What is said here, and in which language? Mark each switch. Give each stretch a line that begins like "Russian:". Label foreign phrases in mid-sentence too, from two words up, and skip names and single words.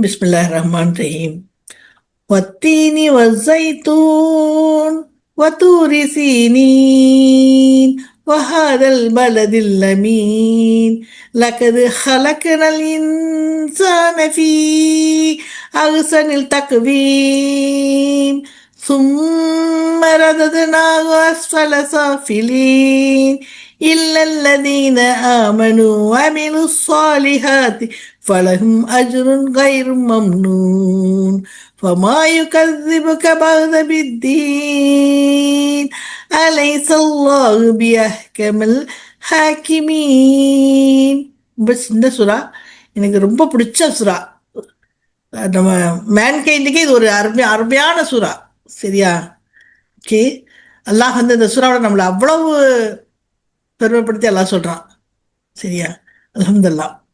Arabic: بسم الله الرحمن الرحيم. والتين والزيتون وطور سينين وهذا البلد الأمين لقد خلقنا الإنسان في أحسن تقويم ثم رددناه أسفل سافلين إلا الذين آمنوا وعملوا الصالحات فلهم أجر غير ممنون فما يكذبك بعد بالدين أليس الله بأحكم الحاكمين.
Tamil: பஸ் இந்த சுறா எனக்கு ரொம்ப பிடிச்ச சுறா. நம்ம மேன்கைண்டுக்கே இது ஒரு அருமையான சுறா. சரியா? ஓகே, அல்லாஹ் இந்த சுறாவோட நம்மளை அவ்வளவு பெருமைப்படுத்தி அல்லாஹ் சொல்றான். சரியா? அல்ஹம்துலில்லாஹ்.